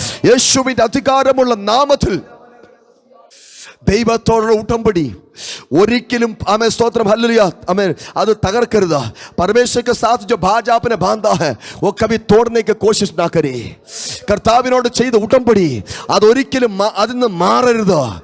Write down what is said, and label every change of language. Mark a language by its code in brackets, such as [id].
[ml] യേശുവിന്റെ അധികാരമുള്ള നാമത്തിൽ ദൈവത്തോടുള്ള ഉടമ്പടി ഒരിക്കലും ആമേൻ സ്തോത്രം ഹല്ലേലൂയ आमेन അത് തകർക്കരുത്. [hi] परमेश्वर के साथ जो भाज आपने बांधा है वो कभी तोड़ने की कोशिश ना करे. [ml] കർത്താവിനോട് ചെയ്ത ഉടമ്പടി അതൊരിക്കലും അതിന്ന് മാറരുത്.